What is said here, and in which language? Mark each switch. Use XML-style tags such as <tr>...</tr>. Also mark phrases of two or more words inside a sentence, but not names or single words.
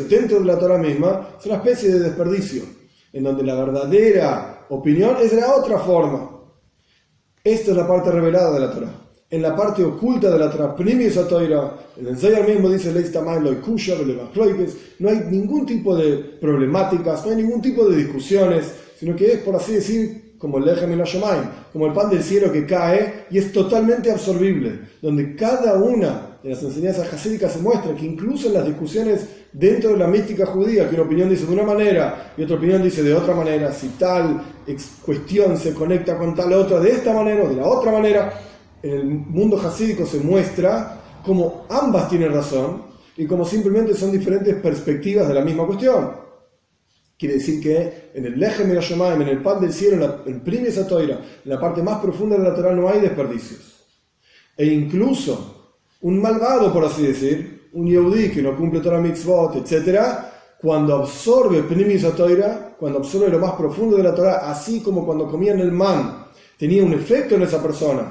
<es>Dentro de la Torá misma es una especie de desperdicio, en donde la verdadera opinión es de la otra forma. Esta es la parte revelada de la Torá. en la parte oculta de la Torah, el Zohar mismo dice, no hay ningún tipo de problemáticas, no hay ningún tipo de discusiones, sino que es, por así decir, como el</es> <he>לחם מן השמים,</he> <es>como el pan del cielo que cae y es totalmente absorbible, donde cada una de las enseñanzas hasídicas se muestra que incluso en las discusiones dentro de la mística judía, que una opinión dice de una manera y otra opinión dice de otra manera, si tal cuestión se conecta con tal otra de esta manera o de la otra manera, en el mundo hasídico se muestra como ambas tienen razón y como simplemente son diferentes perspectivas de la misma cuestión. Quiere decir que en el</es> <he>לחם מן השמים,</he> <es>en el pan del cielo, en</es> <he>פנימיות התורה,</he> <es>en la parte más profunda de la Torah no hay desperdicios. E incluso un malvado, por así decir, un Yehudí que no cumple</es> <he>תורה מצוות,</he> <es>etc., cuando absorbe</es> <he>פנימיות התורה,</he> <es>cuando absorbe lo más profundo de la Torah, así como cuando comían el man, tenía un efecto en esa persona.</es>